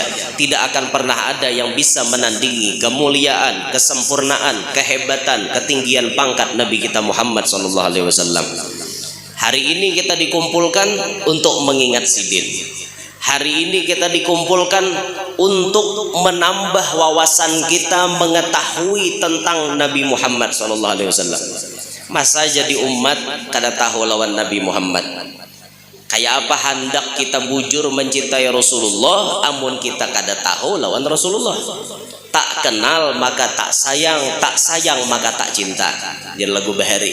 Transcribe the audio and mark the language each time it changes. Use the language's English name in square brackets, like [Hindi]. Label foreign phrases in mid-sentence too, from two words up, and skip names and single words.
[Indonesian] Tidak akan pernah ada yang bisa menandingi kemuliaan, kesempurnaan, kehebatan, ketinggian pangkat Nabi kita Muhammad SAW. [Banjar] Hari ini kita dikumpulkan untuk mengingat sidin. [Indonesian] Hari ini kita dikumpulkan untuk menambah wawasan kita mengetahui tentang Nabi Muhammad SAW. [Banjar] Masa jadi umat kada tahu lawan Nabi Muhammad? Kayak apa hendak kita bujur mencintai Rasulullah amun kita kada tahu lawan Rasulullah? [Indonesian] Tak kenal maka tak sayang, tak sayang maka tak cinta. Jadi lagu Bahari.